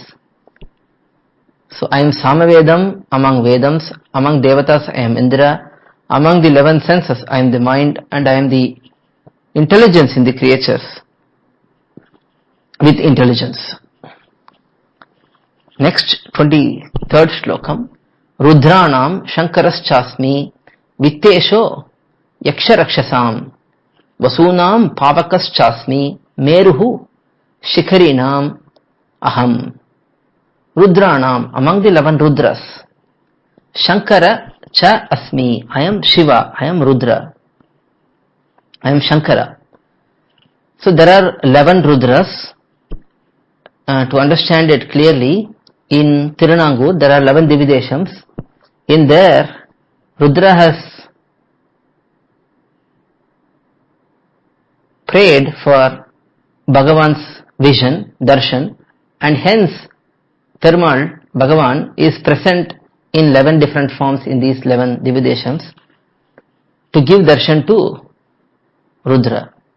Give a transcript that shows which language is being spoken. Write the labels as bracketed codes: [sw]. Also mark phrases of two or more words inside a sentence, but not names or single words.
[en] So, I am Samavedam among Vedams, among Devatas I am Indra, among the 11 senses I am the mind, and I am the intelligence in the creatures with intelligence. Next, 23rd shlokam. [sa] रुद्राणां शङ्करश्चास्मि वित्तेशो यक्षरक्षसाम् वसूनां पावकश्चास्मि मेरुः शिखरिणाम् अहम्. [en] Rudranam, among the 11 Rudras. [sa] शङ्कर च अस्मि, [en] I am Shiva, I am Rudra, I am Shankara. So there are 11 Rudras. To understand it clearly, in Tirunangur there are 11 Divideshams. In there, Rudra has prayed for Bhagavan's vision, darshan, and hence Perumal, Bhagavan, is present in 11 different forms in these 11 Divideshams to give darshan to Rudra.